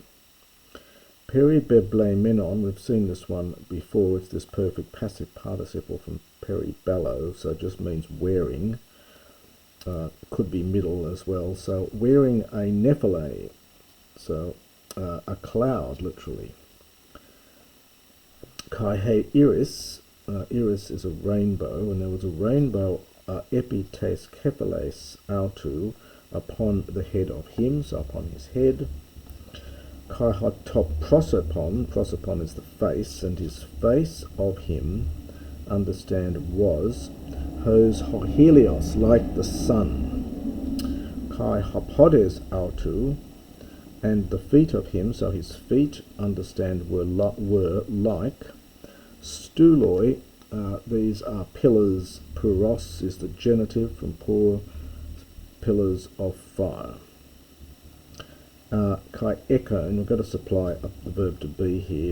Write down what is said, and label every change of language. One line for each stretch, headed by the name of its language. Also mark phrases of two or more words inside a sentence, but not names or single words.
English: Peribeblemenon, we've seen this one before, it's this perfect passive participle from peribello, so it just means wearing. Could be middle as well, so wearing a nephele, so a cloud literally.
Greek: καὶ ἡ ἶρις,
English: iris is a rainbow, and there was a rainbow
Greek: ἐπὶ τῆς κεφαλῆς αὐτοῦ
English: upon the head of him, so upon his head.
Greek: καὶ τὸ πρόσωπον,
English: prosopon is the face, and his face of him, understand, was
Greek: ὡς ἥλιος,
English: like the sun.
Greek: καὶ οἱ πόδες αὐτοῦ,
English: and the feet of him, so his feet, understand, were like stuloi. These are pillars. Puros is the genitive from pour, pillars of fire.
Greek: καὶ ἔχων,
English: and we've got to supply up the verb to be here.